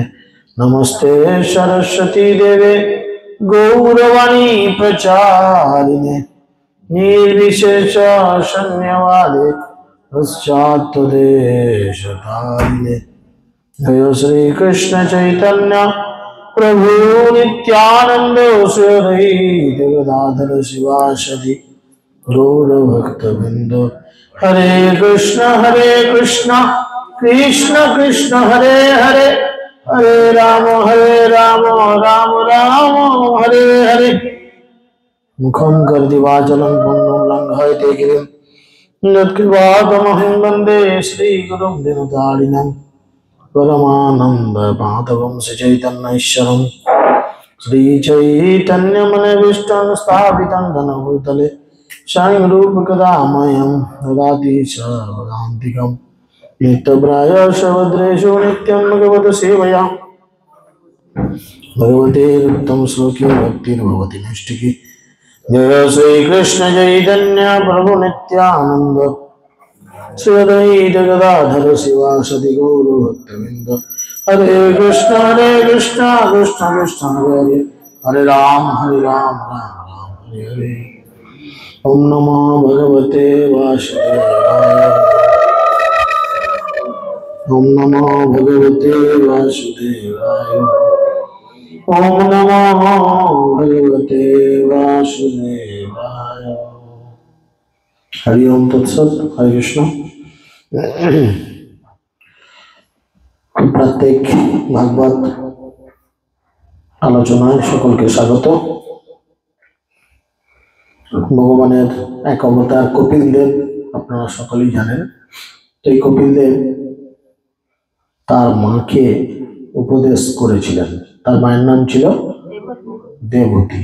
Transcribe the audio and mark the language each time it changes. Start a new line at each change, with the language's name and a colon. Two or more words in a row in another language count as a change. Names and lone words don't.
Sanskrit: नमस्ते सरस्वती देवे गौरवाणी प्रचारिणे निर्विशेष शून्यवादे पश्चात्तदेशकारिणे। जय श्री कृष्ण चैतन्य प्रभु नित्यानंद श्री अद्वैत गदाधर शिवासदि गौर भक्तवृंद। हरे कृष्ण कृष्ण कृष्ण हरे हरे, हरे राम राम राम हरे हरे। मुखं करोति वाचालं पङ्गुं लङ्घयते गिरिं यत्कृपातमहं वन्दे श्रीगुरुं दिनतारिणं। परमानन्दमाधवं श्रीचैतन्येश्वरं श्रीचैतन्यमनविष्टं स्थापितं घनभूतले स्वयं रूपकदामयं ददाति सर्वदान्तिकं। नित्यप्रायश्च भद्रेषु नित्यं भगवत् सेवया भगवते उत्तम श्लोके भक्तिर्भवति नैष्ठिकी। जय श्री कृष्ण चैतन्य प्रभु नित्यानंद श्री अद्वैत गदाधर शिवासदि गौर भक्तवृंद। हरे कृष्ण कृष्ण कृष्ण हरे हरे, हरे राम राम हरे हरे। ओम नमो भगवते वासुदेवाय। ओम नमो भगवते वासुदेवाय। ओम नमो भगवते वासुदेवाय। हरि ओम तत्सत। हरे कृष्ण।
Bangla: প্রত্যেক ভাগবত আলোচনায় সকলকে স্বাগত। ভগবানের এক অবতার কপিল দেব আপনারা সকলেই জানেন। এই কপিল দেব তার মাকে উপদেশ করেছিলেন। তার মায়ের নাম ছিল দেবহূতি।